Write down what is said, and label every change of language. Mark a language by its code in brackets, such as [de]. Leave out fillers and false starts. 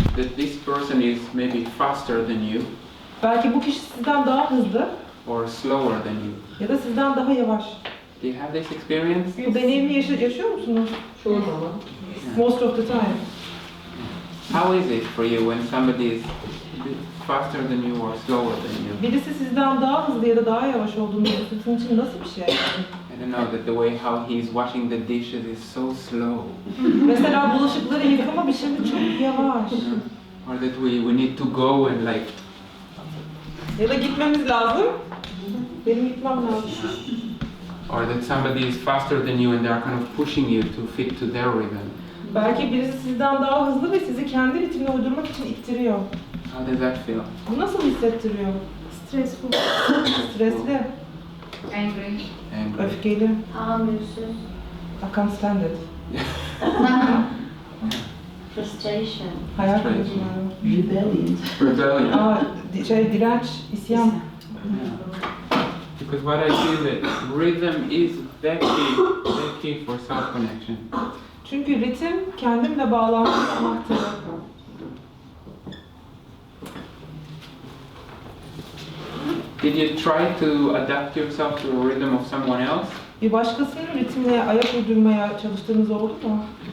[en] That this person is maybe faster than you. [tr] Belki bu kişi sizden daha hızlı. [en] Or slower than you. [tr] Ya da sizden daha yavaş. [en] Do you have this experience? [tr] Bu deneyimi yaşıyor musunuz? Çoğu zaman. [en] Most of the time. How is it for you when somebody is faster than you or slower than you? [tr] Birisi sizden daha hızlı ya da daha yavaş olduğunu sizin için nasıl bir şey? [en] I don't know, that the way how he's washing the dishes is so slow. [tr] Mesela bulaşıkları yıkama biçimi çok yavaş. [en] Or that we need to go and like... [tr] Ya da gitmemiz lazım. Benim gitmem lazım. [en] Or that somebody is faster than you and they are kind of pushing you to fit to their rhythm. [tr] Belki birisi sizden daha hızlı ve sizi kendi ritmine uydurmak için ittiriyor. [en] How does that feel? [tr] Bu nasıl hissettiriyor? [en] Stressful. [tr] Stresli, [en] Angry. Angry. [tr] öfkeli. Tahammülsüz. [en] I can't stand it. Frustration. [tr] Hayal [en] Straight. [tr] kırıklığı. [en] Rebellion. [tr] Aa, direnç, isyan. [en] Yeah. Because what I feel that rhythm is the key for self-connection. [tr] Çünkü ritim kendimle bağlantının anahtarı. [en] Did you try to adapt yourself to the rhythm of someone else? [tr] Bir başkasının ritmine ayak uydurmaya çalıştığınız oldu mu?